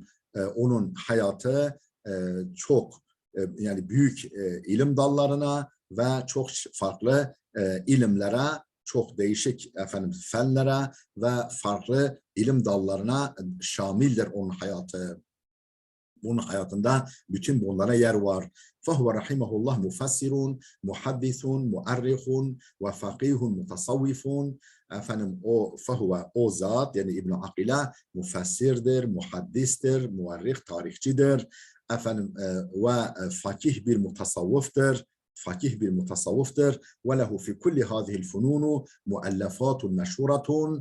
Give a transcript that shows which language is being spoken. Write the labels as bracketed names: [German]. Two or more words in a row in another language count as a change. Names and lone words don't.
[Turkish] Onun hayatı çok, yani büyük ilim dallarına ve çok farklı ilimlere, çok değişik fenlere ve farklı ilim dallarına şamildir onun hayatı. Bunun hayatında bütün bunlara yer var. [Arabic] فَهُوَ رَحِمَهُ اللّٰهِ مُفَسِّرٌ, محدث، مؤرخ وفقيه، متصوف. [Turkish] O zat, yani İbn Akile müfessirdir, muhaddistir, muarrih, tarihçidir. Ve fakih bir mutasavvıftır. [Arabic] وله في كل هذه الفنون مؤلفات مشهورة.